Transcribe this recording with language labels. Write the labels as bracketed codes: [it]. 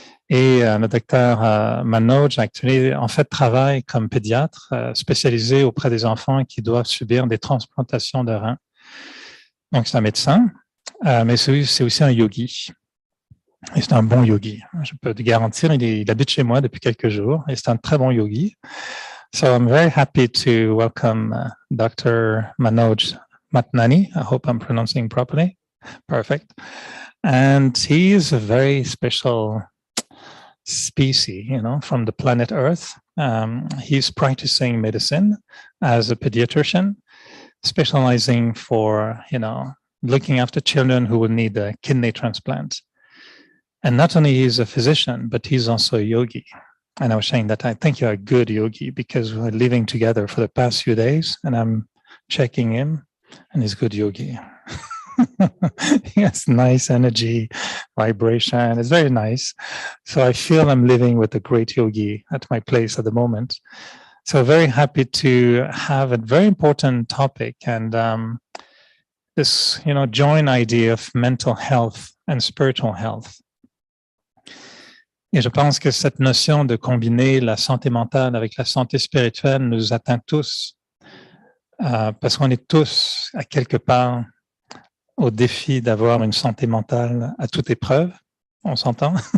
[fr] Et le docteur Manoj, en fait, travaille comme pédiatre spécialisé auprès des enfants qui doivent subir des transplantations de reins. Donc, c'est un médecin, mais c'est aussi un yogi. Et c'est un bon yogi. Je peux te garantir, il habite chez moi depuis quelques jours et c'est un très bon yogi. [en] So I'm very happy to welcome Dr. Manoj Matnani. I hope I'm pronouncing properly. Perfect. And he is a very special species, from the planet Earth. He's practicing medicine as a pediatrician, specializing for, looking after children who will need a kidney transplant. And not only he's a physician, but he's also a yogi. And I was saying that I think you're a good yogi because we're living together for the past few days and I'm checking him and he's a good yogi. He has nice energy, vibration. It's very nice. So I feel I'm living with a great yogi at my place at the moment. So very happy to have a very important topic and this, joint idea of mental health and spiritual health. [fr] Et je pense que cette notion de combiner la santé mentale avec la santé spirituelle nous atteint tous, parce qu'on est tous, à quelque part, au défi d'avoir une santé mentale à toute épreuve. On s'entend?